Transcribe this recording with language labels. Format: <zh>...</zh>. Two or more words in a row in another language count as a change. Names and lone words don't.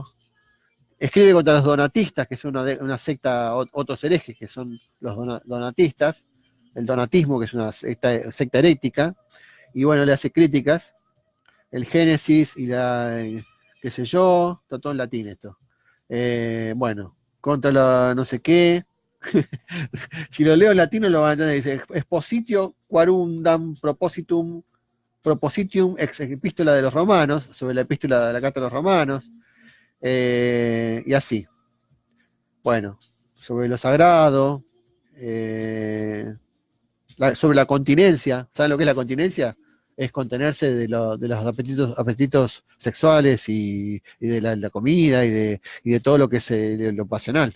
<es>Escribe contra los donatistas, que es una secta, otros herejes, que son los donatistas, el donatismo, que es una secta herética. Y bueno, le hace críticas, el Génesis y qué sé yo, está todo en latín esto. Bueno, contra la no sé qué. Si lo leo en latino lo van a entender, dice,</es> <la>expositio quarundam propositium ex epístola</la> <es>de los romanos, sobre la epístola de la carta de los romanos, y así. Bueno, sobre lo sagrado, sobre la continencia. ¿Saben lo que es la continencia? Es contenerse de los apetitos sexuales y de la comida y de todo lo que es lo pasional.</es>